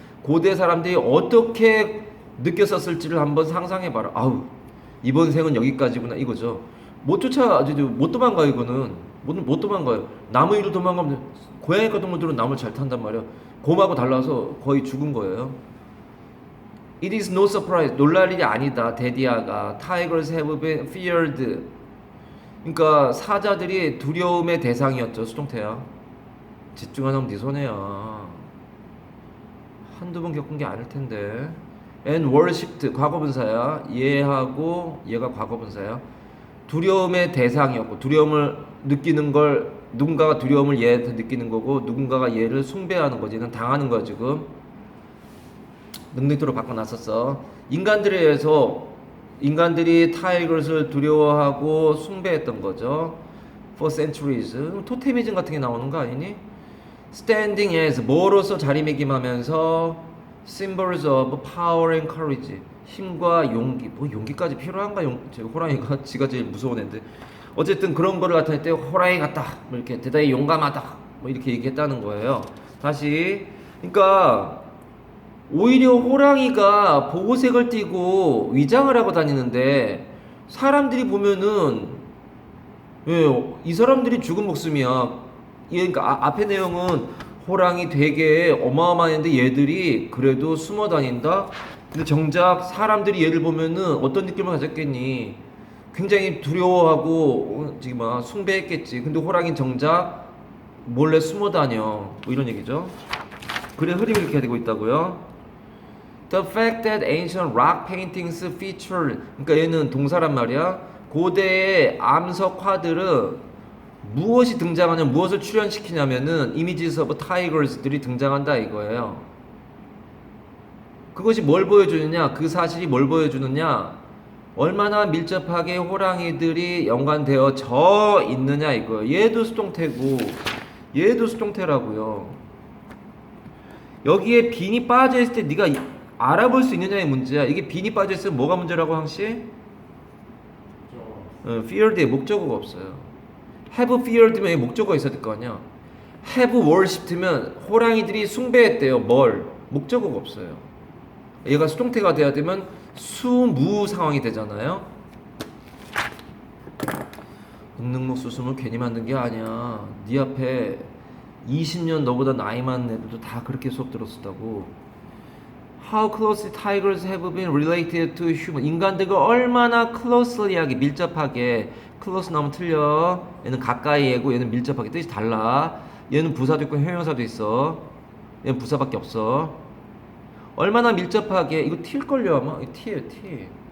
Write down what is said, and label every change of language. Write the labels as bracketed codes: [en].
[ko] 고대 사람들이 어떻게 느꼈었을지를 한번 상상해봐라. 이번 생은 여기까지구나 이거죠. 못 도망가. 이거는 못 도망가요. 나무 위로 도망가면 고양이과 동물들은 나무를 잘 탄단 말이야. 곰하고 달라서 거의 죽은 거예요. [en] It is no surprise. [ko] 놀랄 일이 아니다. 데디아가 [en] Tigers have been feared. [ko] 그러니까 사자들이 두려움의 대상이었죠. 수동태야. 집중하는 네 손해야. 한두 번 겪은 게 아닐 텐데. [en] And worshipped [ko] 과거분사야. 얘하고 얘가 과거분사야. 두려움의 대상이었고 두려움을 느끼는 걸 누군가가 두려움을 얘한테 느끼는 거고 누군가가 얘를 숭배하는 거지. 얘는 당하는 거야 지금. 능력으로 바꿔놨었어. 인간들에 의해서 인간들이 타이거를 두려워하고 숭배했던 거죠. [en] For centuries. [ko] 토테미즘 같은 게 나오는 거 아니니? [en] Standing as [ko] 뭐로서 자리매김하면서 [en] symbols of power and courage. [ko] 힘과 용기. 뭐 용기까지 필요한가? 호랑이가 지가 제일 무서운 애인데. 어쨌든 그런 거를 나타낼 때 호랑이 같다. 뭐 이렇게 대단히 용감하다. 뭐 이렇게 얘기했다는 거예요. 다시. 그러니까 오히려 호랑이가 보호색을 띠고 위장을 하고 다니는데 사람들이 보면은 이 사람들이 죽은 목숨이야. 그러니까 앞에 내용은 호랑이 되게 어마어마한데 얘들이 그래도 숨어 다닌다. 근데 정작 사람들이 얘를 보면은 어떤 느낌을 가졌겠니? 굉장히 두려워하고 지금 막 숭배했겠지. 근데 호랑이는 정작 몰래 숨어 다녀. 뭐 이런 얘기죠. 그래 흐름이 이렇게 되고 있다고요. [en] The fact that ancient rock paintings feature [ko] 그러니까 얘는 동사란 말이야. 고대의 암석화들은 무엇이 등장하냐, 무엇을 출연시키냐면은 [en] images of tigers [ko] 들이 등장한다 이거예요. 그것이 뭘 보여주느냐? 그 사실이 뭘 보여주느냐? 얼마나 밀접하게 호랑이들이 연관되어져 있느냐 이거예요. 얘도 수동태고 얘도 수동태라고요. 여기에 빈이 빠져 있을 때 네가 알아볼 수 있느냐의 문제야. 이게 빈이 빠져 있으면 뭐가 문제라고 항시? feared에 목적어가 없어요. have feared면 목적어가 있어야 될 거 아니야. have worshipped면 호랑이들이 숭배했대요. 뭘? 목적어가 없어요. 얘가 수동태가 돼야 되면 수무 상황이 되잖아요. 은능목 수수물 괜히 만든 게 아니야. 네 앞에 20년 너보다 나이 많은 애들도 다 그렇게 수업 들었었다고. [en] How closely tigers have been related to human. [ko] 인간들과 얼마나 closely하게 밀접하게. close 나오면 틀려. 얘는 가까이애고 얘는 밀접하게. 뜻이 달라. 얘는 부사도 있고 형용사도 있어. 얘는 부사밖에 없어. 얼마나 밀접하게. 이거 T일걸요 아마? 이거 T예요 T.